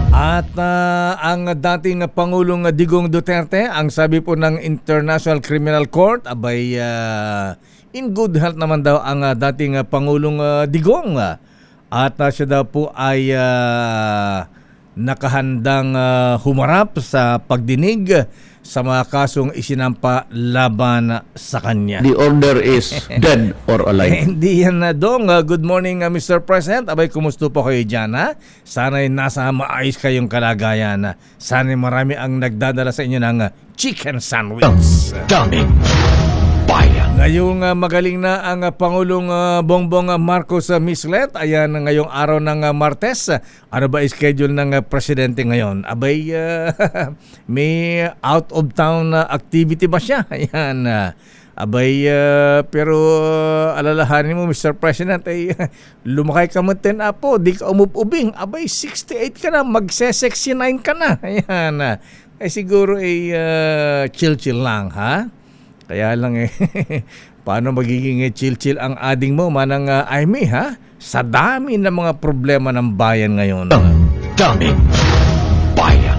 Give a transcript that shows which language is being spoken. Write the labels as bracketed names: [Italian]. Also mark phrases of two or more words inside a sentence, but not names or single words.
[Filipino] At ang dating Pangulong Digong Duterte, ang sabi po ng International Criminal Court, abay [English] in good health [Filipino] naman daw ang dating Pangulong Digong. At siya daw po ay nakahandang humarap sa pagdinig sa mga kasong isinampa laban sa kanya. [English] The order is dead or alive. [Filipino] Hindi yan na dong. [English] Good morning, Mr. President. [Filipino] Abay, kumusta po kayo dyan, ha? Sana'y nasa maayos kayong kalagayan. Sana'y marami ang nagdadala sa inyo ng [English] chicken sandwich. [Filipino] Daming bayan. Ngayong magaling na ang Pangulong Bongbong Marcos Mislet. Ayan, ngayong araw ng Martes. Ano ba schedule ng Presidente ngayon? Abay, may [English] out of town activity [Filipino] ba siya? Ayan. Abay, pero alalahanin mo, Mr. [Iloko] President, lumakay ka mo 10 apo, di ka umubing. [Filipino] Abay, 68 ka na, magse-69 ka na. Ayan. Siguro chill-chill lang, ha? Kaya lang paano magiging chill-chill ang ading mo, manang Aimee, ha? Sa dami ng mga problema ng bayan ngayon. Daming bayan.